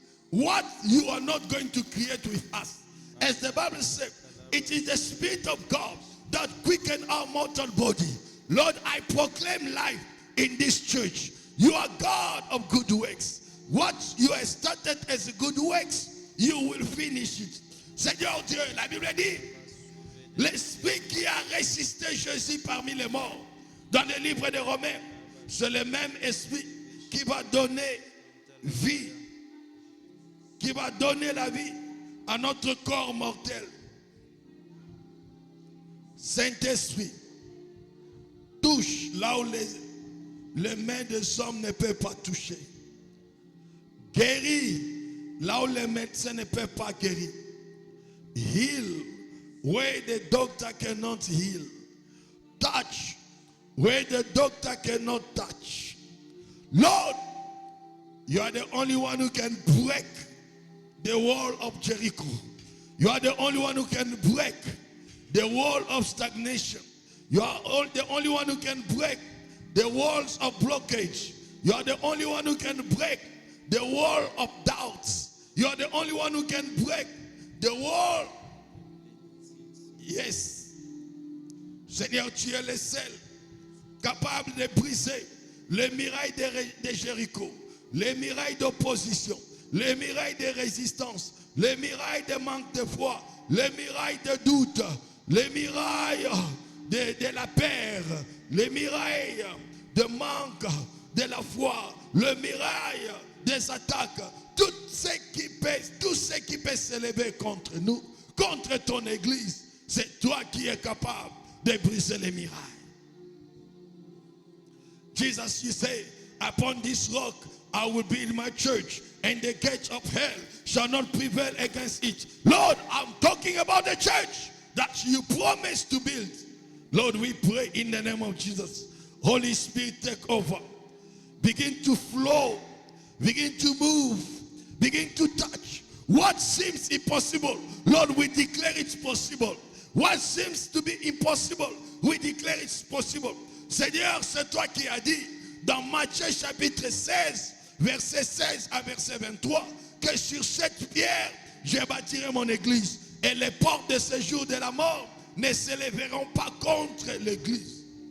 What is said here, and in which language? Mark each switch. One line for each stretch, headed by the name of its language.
English: What you are not going to create with us. As the Bible says, it is the Spirit of God that quickens our mortal body. Lord, I proclaim life in this church. You are God of good works. What you have started as good works, you will finish it.
French: Seigneur Dieu, la Bible dit, l'esprit qui a résisté Jésus parmi les morts, dans le livre des Romains, c'est le même esprit qui va donner vie, qui va donner la vie à notre corps mortel. Saint-Esprit, touche là où les mains des hommes ne peuvent pas toucher. Guéris là où les médecins ne peuvent pas guérir.
English: Heal where the doctor cannot heal. Touch where the doctor cannot touch. Lord, you are the only one who can break the wall of Jericho. You are the only one who can break the wall of stagnation. You are the only one who can break the walls of blockage. You are the only one who can break the wall of doubts. You are the only one who can break the wall. Yes.
French: Seigneur, tu es le seul capable de briser les murailles de Jéricho, les murailles d'opposition, les murailles de résistance, les murailles de manque de foi, les murailles de doute, les murailles de la peur, les murailles de manque de la foi, le muraille des attaques, tout ce qui peut s'élever contre nous, contre ton église, c'est toi qui es capable de briser les murailles.
English: Jesus, you say, upon this rock I will build my church, and the gates of hell shall not prevail against it. Lord, I'm talking about the church that you promised to build. Lord, we pray in the name of Jesus. Holy Spirit, take over. Begin to flow. Begin to move. Begin to touch. What seems impossible, Lord, we declare it's possible. What seems to be impossible, we declare it's possible.
French: Seigneur, c'est toi qui as dit dans Matthieu chapitre 16, verset 16 à verset 23, que sur cette pierre, je bâtirai mon église et les portes de ce jour de la mort ne s'élèveront pas contre l'église.